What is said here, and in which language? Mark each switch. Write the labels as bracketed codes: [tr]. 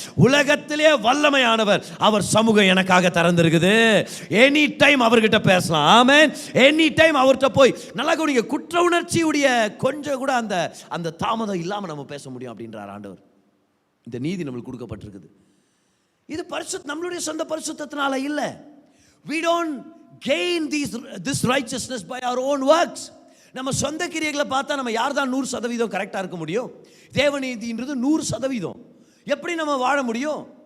[ta] உலகத்திலே வல்லமையானவர், அவர் சமூகம் எனக்காக திறந்திருக்குது. எனி டைம் அவர்கிட்ட பேசலாம். ஆமென். எனி டைம் அவர்கிட்ட போய் நல்லா கவனிங்க, குற்ற உணர்ச்சியுடைய கொஞ்சம் கூட அந்த தாமதம் இல்லாம நம்ம பேச முடியும் அப்படின்றார் ஆண்டவர். இந்த நீதி நம்மளுக்கு கொடுக்கப்பட்டிருக்குது. இது நம்மளுடைய சொந்த பரிசுத்தத்தினால இல்ல. [en] we don't gain this righteousness by our own works. [ta] நம்ம சொந்த கிரியைகளை பார்த்தா நம்ம யார் தான் 100% கரெக்டா இருக்க முடியும்? தேவநீதின்றது 100%. எப்படி நம்ம வாழ முடியும்?